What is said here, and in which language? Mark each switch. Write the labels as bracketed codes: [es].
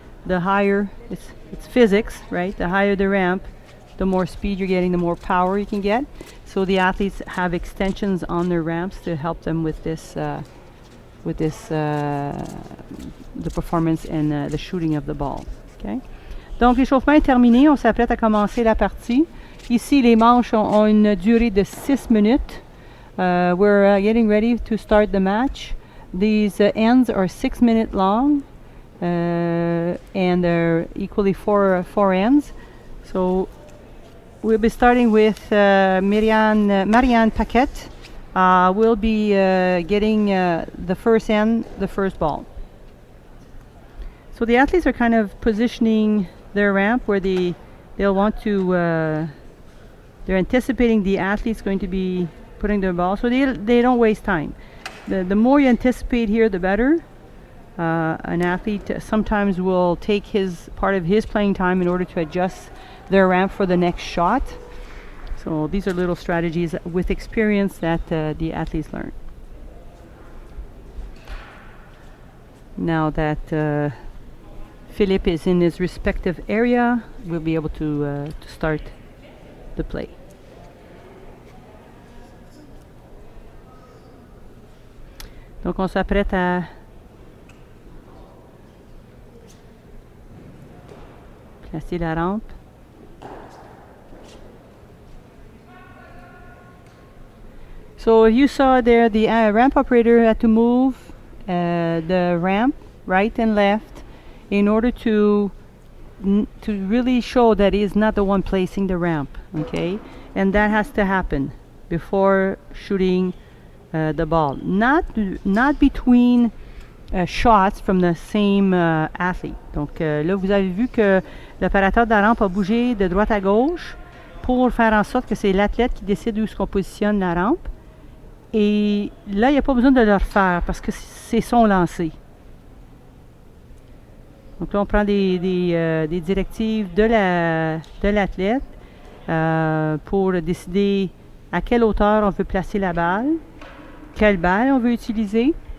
[en] The higher, it's physics, right? The higher the ramp, the more speed you're getting, the more power you can get. So the athletes have extensions on their ramps to help them with the performance and the shooting of the ball. Okay? [fr] Donc l'échauffement est terminé, on s'apprête à commencer la partie. Ici, les manches ont une durée de 6 minutes. [en] We're getting ready to start the match. These ends are 6 minutes long. and they're equally four ends. So we'll be starting with Marianne Paquet. Will be getting the first end, the first ball. So the athletes are kind of positioning their ramp where they'll want to. They're anticipating the athlete's going to be putting their ball, so they don't waste time. The more you anticipate here, the better. An athlete sometimes will take part of his playing time in order to adjust their ramp for the next shot. So these are little strategies with experience that the athletes learn. Now that Philippe is in his respective area, we'll be able to start the play. [fr] Donc on s'apprête à placer la rampe. [en] So you saw there the ramp operator had to move the ramp right and left in order to really show that he is not the one placing the ramp, okay? And that has to happen before shooting the ball. Not between shots from the same athlete. [fr] Donc là, vous avez vu que l'opérateur de la rampe a bougé de droite à gauche pour faire en sorte que c'est l'athlète qui décide où est-ce qu'on positionne la rampe. Et là, il n'y a pas besoin de le refaire parce que c'est son lancer. Donc là, on prend des directives de l'athlète pour décider à quelle hauteur on veut placer la balle, quelle balle on veut utiliser.